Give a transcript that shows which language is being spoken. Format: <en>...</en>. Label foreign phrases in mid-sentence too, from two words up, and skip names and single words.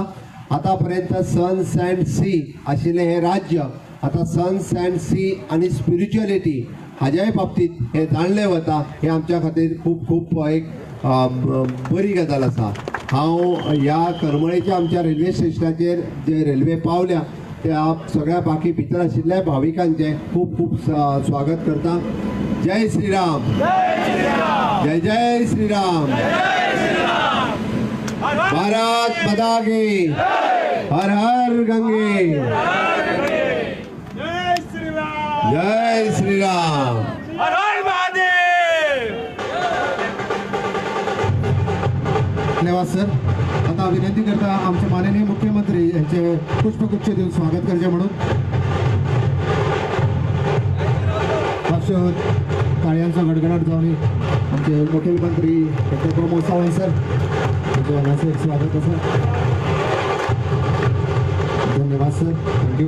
<kok>आतापर्यंत</kok> <en>sands and sea</en> <kok>आशिल्लें हे राज्य आता सन्स अँड सी आणि स्पिरिच्युअलिटी हाज्याय बाबतीत हे जाणलें वता. हे आमच्या खातीर खूब खूब एक बरी गजाल आसा. हांव ह्या करमळेच्या आमच्या रेल्वे स्टेशनाचेर जे रेल्वे पावल्या त्या सगळ्या बाकी भितर आशिल्ल्या भाविकांचे खूब खूब स्वागत करता.</kok> <hi>जय श्रीराम, जय जय श्रीराम. भारत माता की, हर हर गंगे, जय श्रीराम.</hi> <kok>धन्यवाद सर. आता विनंती करता आमचे माननीय मुख्यमंत्री यांचे पुष्पगुच्छ देऊन स्वागत करचे म्हणून टाळ्यांचा गडगडाट जाऊन आमचे मुख्यमंत्री डॉक्टर प्रमोद सावंत सर यांचे हांगासर स्वागत आसा. धन्यवाद सर, थँक्यू.</kok>